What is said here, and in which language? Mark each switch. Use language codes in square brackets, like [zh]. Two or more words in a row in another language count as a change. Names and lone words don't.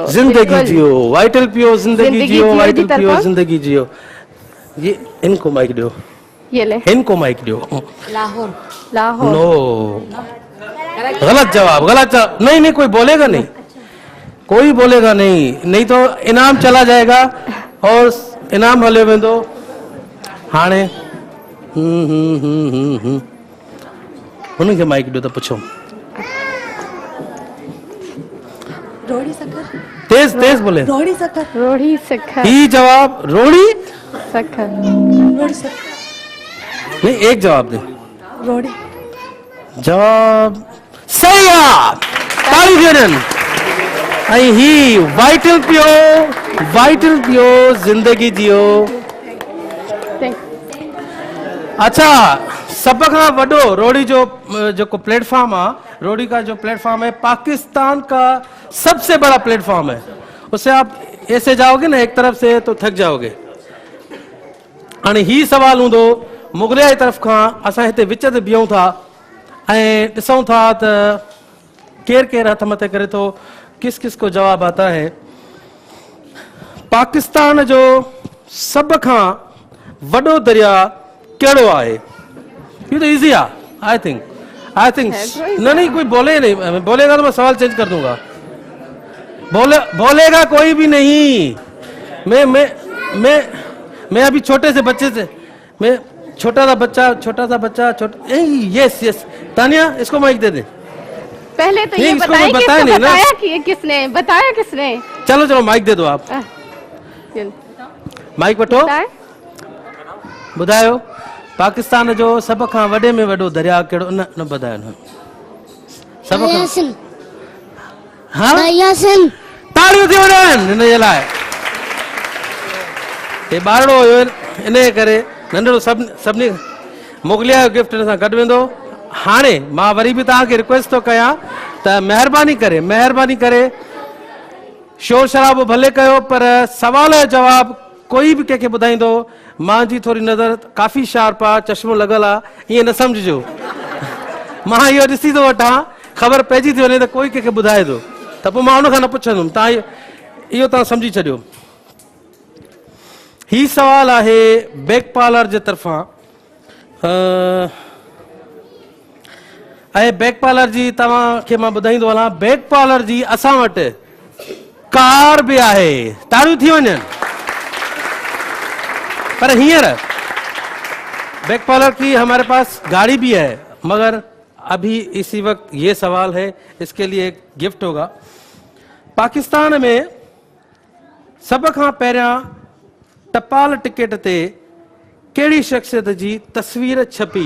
[ur] وائٹل پیو زندگی جیو، وائٹل پیو زندگی جیو. یہ ان کو مائیک دو, یہ لے, ان کو مائیک دو. लाहौर نو، غلط جواب، نہیں کوئی بولے گا نہیں، کوئی بولے گا نہیں تو انعام چلا جائے گا اور [sd] इनाम हले वेंदो। हाणे उनखे [ur] مائیک دو تو پوچھو. تیز بولے. रोड़ी सखर। [sd] ही जवाब रोड़ी सखर। [ur] نہیں، ایک جواب دے. रोड़ी جواب صحیح ہے. [sd] ताली ॾियनि। ऐं ही वाइटल [ur] پیو زندگی جیو. अच्छा, [sd] सब खां वॾो रोड़ी जो प्लेटफॉर्म है, [ur] روہڑی کا جو پلیٹ فارم ہے پاکستان کا سب سے بڑا پلیٹ فارم ہے. اس سے آپ ایسے جاؤ گے نا ایک طرف سے تو تھک جاؤ گے. [sd] हाणे ही सवाल हूंदो मुगलिया तरफ खां, असां हिते विच ते बीहूं था ऐं ॾिसूं था त केर हथ मथे करे थो, [ur] کس کس کو جواب آتا ہے. [sd] पाकिस्तान जो सब खां वॾो दरिया कहिड़ो आहे? [ur] یہ تو ایزی ہے. [en] I think [ur] نہیں کوئی بولے نہیں، بولے گا تو میں سوال چینج کر دوں گا. بولے گا کوئی بھی نہیں. میں ابھی چھوٹے سے بچے سے، میں چھوٹا سا بچہ یس تانیہ اس کو مائیک دے دے. پہلے تو یہ بتایا کس نے? چلو مائیک دے دو آپ. [sd] माइक वठो, ॿुधायो पाकिस्तान जो सब खां वॾे में वॾो दरिया कहिड़ो? न ॿुधायो न। सब खां ताड़ियूं थी वञनि हिन जे लाइ। हे ॿारड़ो हुयो, इन करे नंढड़ो सभिनी मुगलिया जो गिफ्ट हिन सां गॾु वेंदो। हाणे मां वरी बि तव्हांखे रिक्वेस्ट थो कयां त महिरबानी करे शोर शराबो भले कयो, पर सवाल जो जवाब कोई भी कंहिंखे ॿुधाईंदो, मां जी थोड़ी नज़र काफ़ी शार्प आहे, चश्मो लॻल आहे, ईअं न सम्झिजो। मां इहो ॾिसी थो वठां, ख़बर पइजी थी वञे त कोई कंहिंखे ॿुधाए थो त पोइ मां उनखां न पुछंदुमि। इहो तव्हां सम्झी छॾियो। ही सवाल आहे बैक पार्लर जे तरफ़ां। ऐं बैक पार्लर जी तव्हांखे मां ॿुधाईंदो हलां, बैक पार्लर जी असां वटि कार भी आहे। ताड़ियूं थी वञनि। [ur] پر ہیں اَر بیک پارلر کی ہمارے پاس گاڑی بھی ہے، مگر ابھی اسی وقت یہ سوال ہے، اس کے لیے ایک گفٹ ہوگا. [sd] पाकिस्तान में सब खां पहिरियां टपाल टिकट ते कहिड़ी शख्सियत जी तस्वीर छपी?